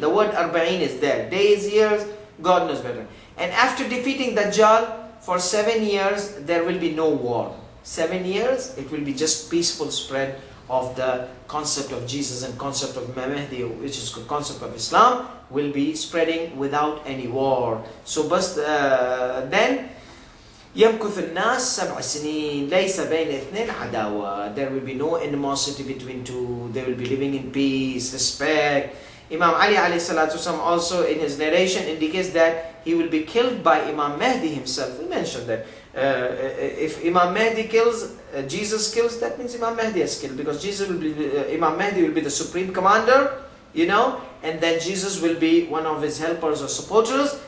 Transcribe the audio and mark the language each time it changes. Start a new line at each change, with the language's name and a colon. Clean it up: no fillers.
English: The word Arba'in is there. Days, years, God knows better. And after defeating Dajjal, for 7 years, there will be no war. 7 years, it will be just peaceful spread of the concept of Jesus and concept of Mahdi, which is the concept of Islam, will be spreading without any war. So then
Arabic: يمكث الناس 7 سنين ليس بين اثنين عداوة.
English: There will be no animosity between two. They will be living in peace, respect. Imam Ali alayhi salatu wasalam also in his narration indicates that he will be killed by Imam Mahdi himself. We mentioned that if Imam Mahdi kills, Jesus kills, that means Imam Mahdi has killed, because Jesus will be, Imam Mahdi will be the supreme commander, you know, and then Jesus will be one of his helpers or supporters.